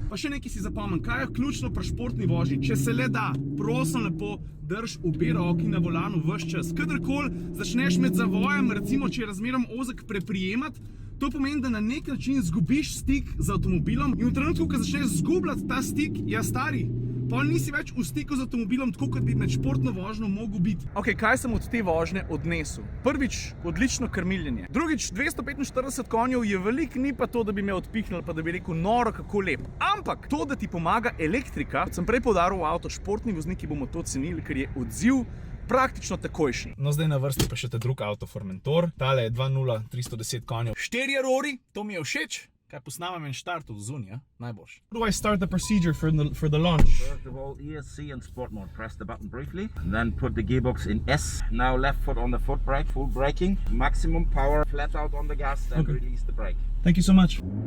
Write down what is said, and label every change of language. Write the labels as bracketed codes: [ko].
[sl] Pa še nekaj si zapomnim, kaj je ključno pri športni vožnji. Če se le da, prosim lepo, drž obe roki na volanu ves čas. Kadarkoli začneš med zavojem, recimo, če je razmerom ozek preprijemati, to pomeni, da na nek način zgubiš stik z avtomobilom in v trenutku, ko začneš zgubljati ta stik, ja stari, pol nisi več v stiku z avtomobilom, tako kot bi med športno vožnjo mogel biti. Ok, kaj sem od te vožnje odnesel? Prvič, odlično krmiljenje. Drugič, 245 konjev je veliko, ni pa to, da bi me odpihnili, pa da bi rekel, noro, kako lep. Ampak to, da ti pomaga elektrika, sem prej poudaril v avto, športni vozniki bomo to cenili, ker je odziv praktično takojšnji. No, zdaj na vrsti pa še ta drug avto Formentor. Tale je 2.0 310 konjev. 4 rori, to mi je všeč. Kaj posnamem en štart od zunija, najboljš. [en] How do I start the procedure for the launch? First of all, ESC and sport mode. Press the button briefly, then put the gearbox in S. Now left foot on the foot brake, full braking, maximum power, flat out on the gas, and release the brake. Thank you so much.